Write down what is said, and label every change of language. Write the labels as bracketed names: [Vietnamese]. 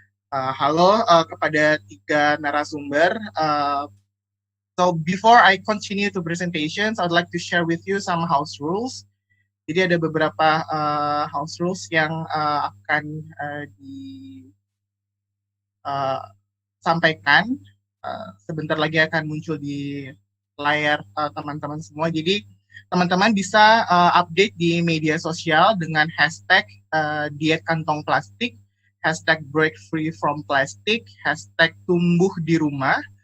[Indonesian] Halo kepada tiga narasumber. [English] So before I continue to presentations, I'd like to share with you some house rules. [Indonesian] Jadi ada beberapa house rules yang akan disampaikan. Sebentar lagi akan muncul di layar teman-teman semua. Jadi teman-teman bisa update di media sosial dengan hashtag diet kantong plastik, hashtag break free from plastic, hashtag tumbuh di rumah.